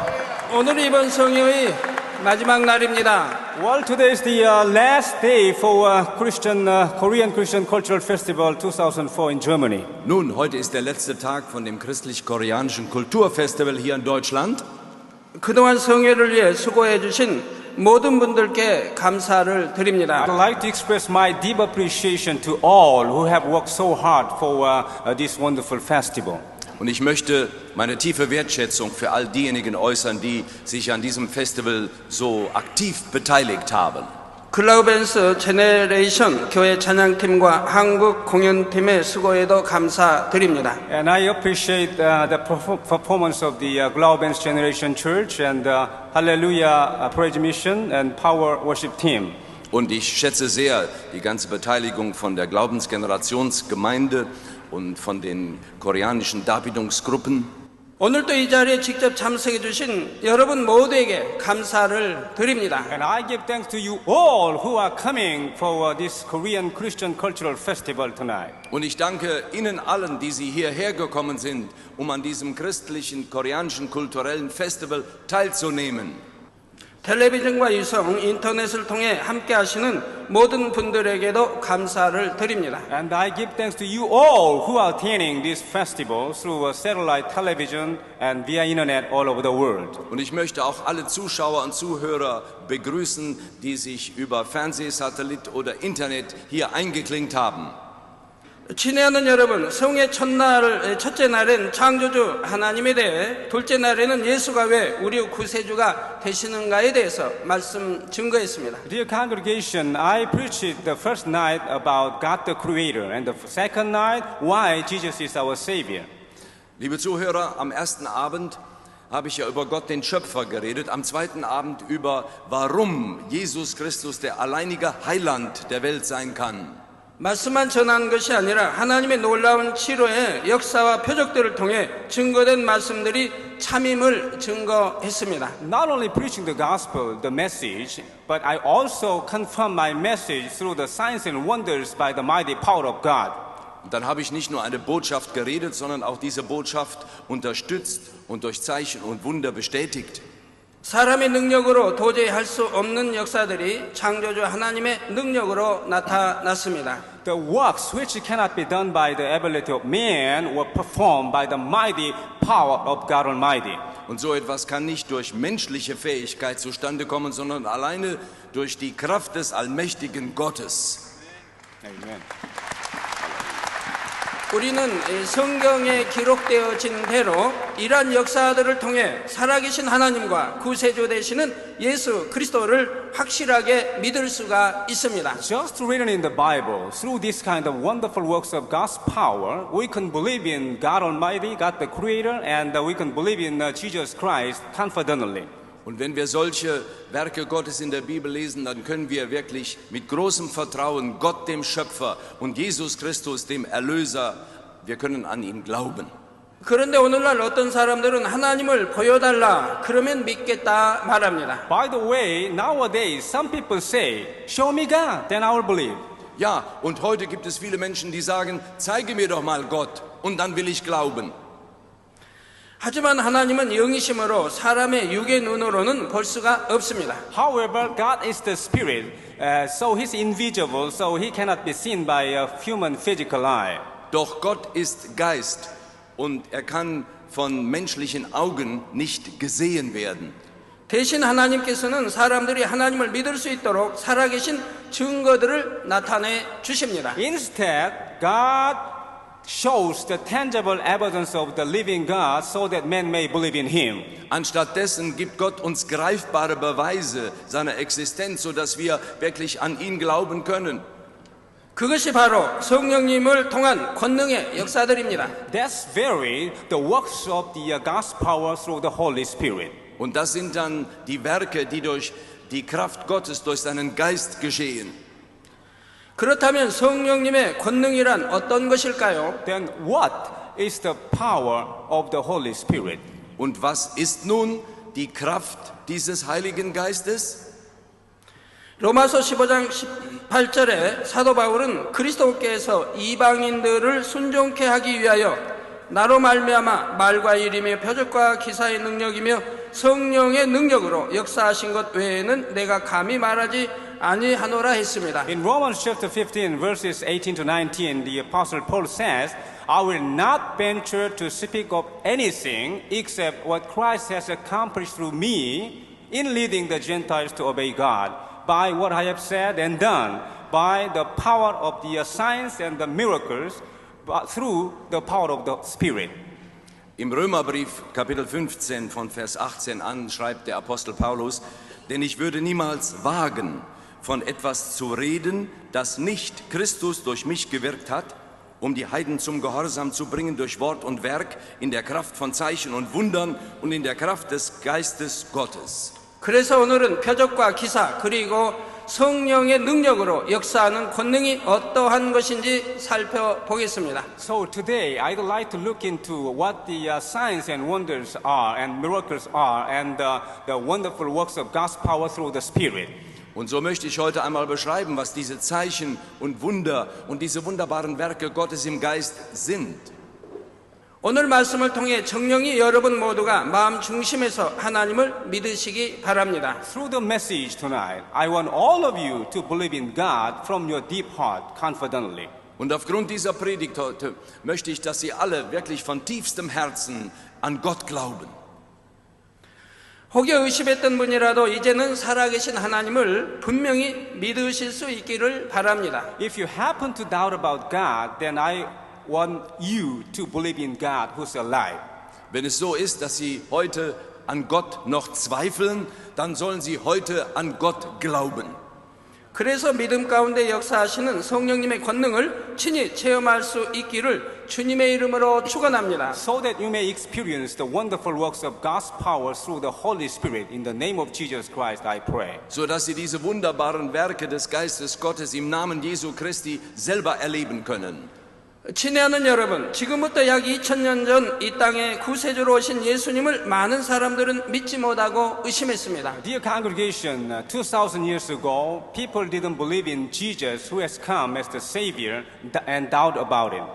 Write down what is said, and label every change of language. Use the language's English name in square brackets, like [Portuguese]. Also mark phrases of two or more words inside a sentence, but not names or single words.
[Korean] 오늘 이번 성회의 마지막 날입니다. [English] Well, today is the last day for Korean Christian Cultural Festival 2004 in Germany. [German] Nun, heute ist der letzte Tag von dem christlich-koreanischen Kulturfestival hier in Deutschland. [Korean] 그동안 성회를 위해 수고해 주신 모든 분들께 감사를 드립니다. [English] I'd like to express my deep appreciation to all who have worked so hard for this wonderful festival. [German] Und ich möchte meine tiefe Wertschätzung für all diejenigen äußern, die sich an diesem Festival so aktiv beteiligt haben. [Korean] 글라우벤스 제네레이션 교회 찬양팀과 한국 공연팀의 수고에도 감사드립니다. [English] And I appreciate the performance of the Glaubens Generation Church and Hallelujah Praise Mission and Power Worship Team. [German] Und ich schätze sehr die ganze Beteiligung von der Glaubensgenerationsgemeinde und von den koreanischen Darbietungsgruppen. [Korean] 오늘도 이 자리에 직접 참석해 주신 여러분 모두에게 감사를 드립니다. [English] And I give thanks to you all who are coming for this Korean Christian Cultural Festival tonight. [German] Und ich danke Ihnen allen, die Sie hierher gekommen sind, um an diesem christlichen, koreanischen, kulturellen Festival teilzunehmen. [Korean] 텔레비전과 유성, 인터넷을 통해 함께 하시는 모든 분들에게도 감사를 드립니다. [English] And I give thanks to you all who are attending this festival through satellite television and via internet all over the world. [German] Und ich möchte auch alle Zuschauer und Zuhörer begrüßen, die sich über Fernsehsatellit oder Internet hier eingeklinkt haben. [Korean] 친애하는 여러분, 성의 첫째 날엔 창조주 하나님에 대해, 둘째 날에는 예수가 왜 우리 구세주가 되시는가에 대해서 증거했습니다. [English] Dear congregation, I preached the first night about God the Creator and the second night why Jesus is our Savior. [German] Liebe Zuhörer, am ersten Abend habe ich ja über Gott den Schöpfer geredet, am zweiten Abend über warum Jesus Christus der alleinige Heiland der Welt sein kann. [Korean] 말씀만 전하는 것이 아니라 하나님의 놀라운 치료의 역사와 표적들을 통해 증거된 말씀들이 참임을 증거했습니다. [English] Not only preaching the gospel, the message, but I also confirm my message through the signs and wonders by the mighty power of God. [German] Und dann habe ich nicht nur eine Botschaft geredet, sondern auch diese Botschaft unterstützt und durch Zeichen und Wunder bestätigt. [Korean] 사람의 능력으로 도저히 할 수 없는 역사들이 창조주 하나님의 능력으로 나타났습니다. [English] The works which cannot be done by the ability of man were performed by the mighty power of God Almighty. [German] Und so etwas kann nicht durch menschliche Fähigkeit zustande kommen, sondern alleine durch die Kraft des allmächtigen Gottes. Amen. [Korean] 우리는 성경에 기록되어진 대로 이러한 역사들을 통해 살아계신 하나님과 구세주 되시는 예수 그리스도를 확실하게 믿을 수가 있습니다. [English] Just written in the Bible, through this kind of wonderful works of God's power, we can believe in God Almighty, God the Creator, and we can believe in Jesus Christ confidently. [German] Und wenn wir solche Werke Gottes in der Bibel lesen, dann können wir wirklich mit großem Vertrauen Gott, dem Schöpfer, und Jesus Christus, dem Erlöser, wir können an ihn glauben. [Korean] 그런데 오늘날 어떤 사람들은 하나님을 보여달라 그러면 믿겠다 말합니다. [English] By the way, nowadays some people say, "Show me God, then I will believe." [German] Ja, und heute gibt es viele Menschen, die sagen, zeige mir doch mal Gott, und dann will ich glauben. [Korean] 하지만 하나님은 영이심으로 사람의 육의 눈으로는 볼 수가 없습니다. [English] However, God is the Spirit, so He's invisible, so He cannot be seen by a human physical eye. [German] Doch Gott ist Geist und er kann von menschlichen Augen nicht gesehen werden. [Korean] 대신 하나님께서는 사람들이 하나님을 믿을 수 있도록 살아계신 증거들을 나타내 주십니다. [English] Instead, God shows the tangible evidence of the living God so that men may believe in Him. [German] Anstattdessen gibt Gott uns greifbare Beweise seiner Existenz, sodass wir wirklich an ihn glauben können. [Korean] 그것이 바로 성령님을 통한 권능의 역사들입니다. [English] That's very the works of the God's power through the Holy Spirit. [German] Und das sind dann die Werke, die durch die Kraft Gottes, durch seinen Geist geschehen. [Korean] 그렇다면 성령님의 권능이란 어떤 것일까요? [English] Then what is the power of the Holy Spirit? [German] Und was ist nun die Kraft dieses Heiligen Geistes? [Korean] 로마서 15장 18절에 사도 바울은 그리스도께서 이방인들을 순종케 하기 위하여 나로 말미암아 말과 일이며 표적과 기사의 능력이며 성령의 능력으로 역사하신 것 외에는 내가 감히 말하지 아니하노라 했습니다. [English] In Romans chapter 15 verses 18 to 19, the apostle Paul says, I will not venture to speak of anything except what Christ has accomplished through me in leading the Gentiles to obey God, by what I have said and done, by the power of the signs and the miracles, but through the power of the Spirit. [German] Im Römerbrief Kapitel 15 von Vers 18 an schreibt der Apostel Paulus, denn ich würde niemals wagen, von etwas zu reden, das nicht Christus durch mich gewirkt hat, um die Heiden zum Gehorsam zu bringen durch Wort und Werk, in der Kraft von Zeichen und Wundern und in der Kraft des Geistes Gottes. [Korean] 그래서 오늘은 표적과 기사 그리고 성령의 능력으로 역사하는 권능이 어떠한 것인지 살펴보겠습니다. [English] So today I'd like to look into what the signs and wonders are and miracles are and the wonderful works of God's power through the Spirit. [German] Und so möchte ich heute einmal beschreiben, was diese Zeichen und Wunder und diese wunderbaren Werke Gottes im Geist sind. [Korean] 오늘 말씀을 통해 정령이 여러분 모두가 마음 중심에서 하나님을 믿으시기 바랍니다. [English] Through the message tonight, I want all of you to believe in God from your deep heart confidently. [German] Und aufgrund dieser Predigt heute möchte ich, dass Sie alle wirklich von tiefstem Herzen an Gott glauben. [Korean] 혹여 의심했던 분이라도 이제는 살아계신 하나님을 분명히 믿으실 수 있기를 바랍니다. [English] If you happen to doubt about God, then I want you to believe in God who's alive. [German] Wenn es so ist, dass Sie heute an Gott noch zweifeln, dann sollen Sie heute an Gott glauben. [Korean] 그래서 믿음 가운데 역사하시는 성령님의 권능을 친히 체험할 수 있기를 주님의 이름으로 축원합니다. [English] So that you may experience the wonderful works of God's power through the Holy Spirit. In the name of Jesus Christ, I pray. [German] So dass Sie diese wunderbaren Werke des Geistes Gottes im Namen Jesu Christi selber erleben können. [Korean] 친애하는 여러분, 지금부터 약 2000년 전 이 땅에 구세주로 오신 예수님을 많은 사람들은 믿지 못하고 의심했습니다. [English] Dear congregation, 2000 years ago, people didn't believe in Jesus who has come as the Savior and doubt about him.